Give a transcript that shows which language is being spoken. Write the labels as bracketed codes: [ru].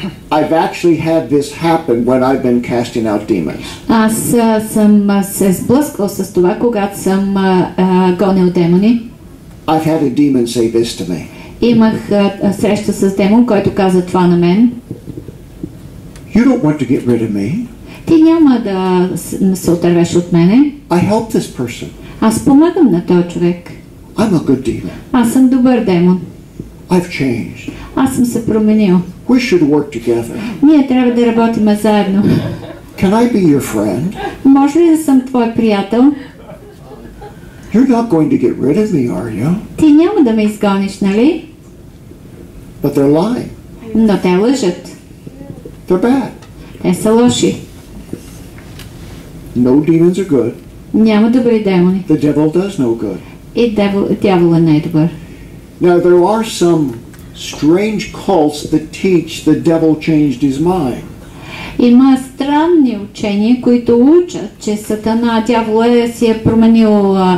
[en] I've actually had this happen when I've been casting out demons. [bg] Аз съм се сблъсквал с това, когато съм гонил демони. [en] I've had a demon say this to me. [bg] Имах среща с демон, който каза това на мен. [en] You don't want to get rid of me. [bg] Ти няма да се отървеш от мене. [en] I help this person. [bg] Аз помагам на този човек. [en] I'm a good demon. [bg] Аз съм добър демон. [en] I've changed. [bg] Аз съм се променил. [en] We should work together. [bg] Ние трябва да работим заедно. [en] Can I be your friend? [bg] Може ли да съм твой приятел? [en] You're not going to get rid of me, are you? [bg] Ти няма да ме изгониш, нали? [en] But they're lying. [bg] Но те лъжат. [en] They're bad. [bg] Те са лоши. [en] No demons are good. [bg] Няма добри демони. [en] The devil does no good. [bg] И дявола не е добър. [en] Now there are some strange cults that teach the devil changed his mind. [bg] Има странни учения, които учат, че Сатана, дявола се е променил,